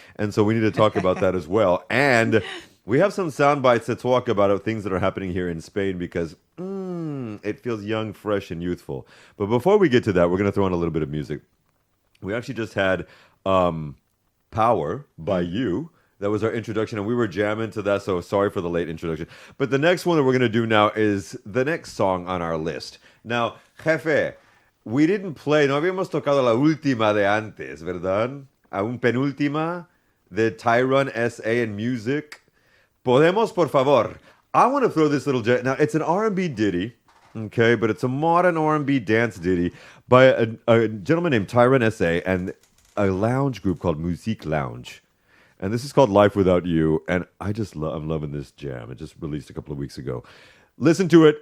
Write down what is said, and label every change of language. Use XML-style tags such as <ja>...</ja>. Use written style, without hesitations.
<en>And so we need to talk about that as well. And we have some sound bites to talk about things that are happening here in Spain because it feels young, fresh, and youthful. But before we get to that, we're going to throw in a little bit of music. We actually just had Power by You. That was our introduction, and we were jamming to that, so sorry for the late introduction. But the next one that we're going to do now is the next song on our list. Now, Jefe, we didn't play,</en> <es>no habíamos tocado la última de antes, ¿verdad? Aún penúltima de Tyron S.A. and Music. Podemos, por favor.</es> <en>I want to throw this little jet. Now, it's an R&B ditty, okay, but it's a modern R&B dance ditty by a gentleman named Tyron S.A. and a lounge group called Musique Lounge. And this is called Life Without You. And I just I'm loving this jam. It just released a couple of weeks ago. Listen to it.</en>